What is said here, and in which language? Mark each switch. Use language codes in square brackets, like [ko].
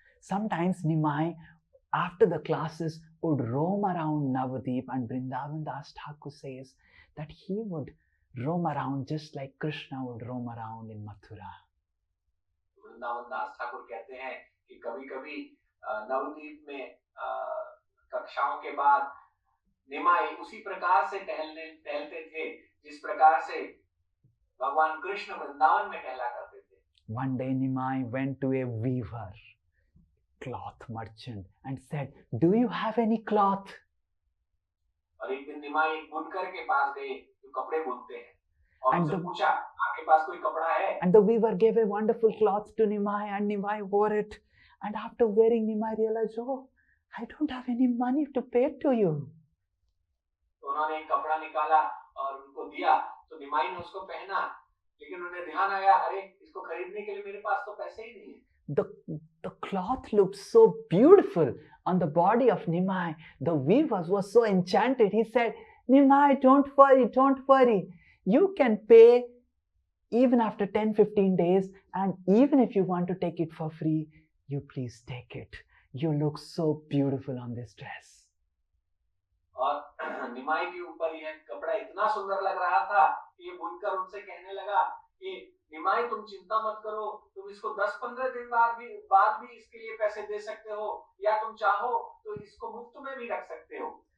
[en] Sometimes Nimai, after the classes, would roam around Navadvip, and Vrindavan Das Thakur says that he would roam around just like Krishna would roam around in Mathura. [hi] Vrindavan दास ठाकुर कहते हैं कि कभी-कभी नवद्वीप में कक्षाओं के बाद निमाई उसी प्रकार से टहलते थे जिस प्रकार से भगवान कृष्ण वृंदावन में टहला करते थे. [en] One day Nimai went to a weaver, cloth merchant, and said, "Do you have any cloth?" [hi] और एक दिन निमाई बुनकर के पास गए जो कपड़े बुनते हैं और [en] And [hi] उनसे [en] the- [hi] पूछा, आपके पास कोई कपड़ा है? [en] And the weaver gave a wonderful cloth to Nimai, and Nimai wore it. And after wearing, Nimai realized, "Oh, I don't have any money to pay to you." [hi] तो उन्होंने एक कपड़ा निकाला और उनको दिया, तो निमाई ने उसको पहना, लेकिन उन्हें ध्यान आया, अरे इसको खरीदने के लिए मेरे पास तो पैसे ही नहीं है. [en] The cloth looked so beautiful on the body of Nimai. The weaver was so enchanted. He said, "Nimai, don't worry. You can pay even after 10-15 days, and even if you want to take it for free, you please take it. You look so beautiful on this dress." [hi] और निमाई के ऊपर यह कपड़ा इतना सुंदर लग रहा था कि ये बुनकर उनसे कहने लगा कि निमाई तुम चिंता मत करो, तुम इसको 10-15 दिन बाद भी इसके लिए पैसे दे सकते हो, या तुम चाहो तो इसको मुफ्त में भी रख सकते हो.